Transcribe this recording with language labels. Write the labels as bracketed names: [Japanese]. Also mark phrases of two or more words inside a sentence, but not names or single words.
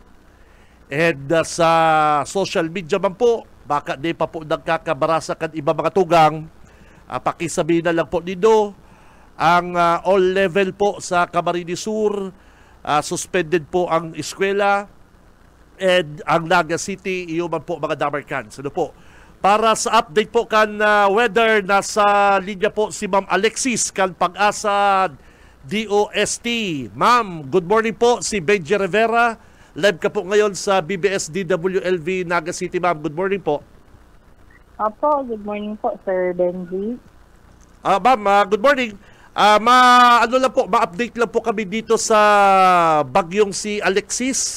[Bikol] And sa [English] social media [Bikol] man po, baka di pa po nagkakabarasa kan iba mga tugang, pakisabihin na lang po dito, ang [English] all level [Bikol] po sa Camarines Sur, suspended po ang eskwela. And ang Naga City, iyo man po mga Dabarkads. Ano po? Para sa update po kan weather, nasa linya po si Ma'am Alexis kan Pag-asa DOST. Ma'am, [English] good morning po, si Benji Rivera. [Filipino] Live ka po ngayon sa BBS DWLV Naga City. [English] Ma'am, good morning po. Opo, good morning po, Sir Benji. Ma'am, good morning. [Filipino] Ma-update lang po kami dito sa bagyong si Alexis.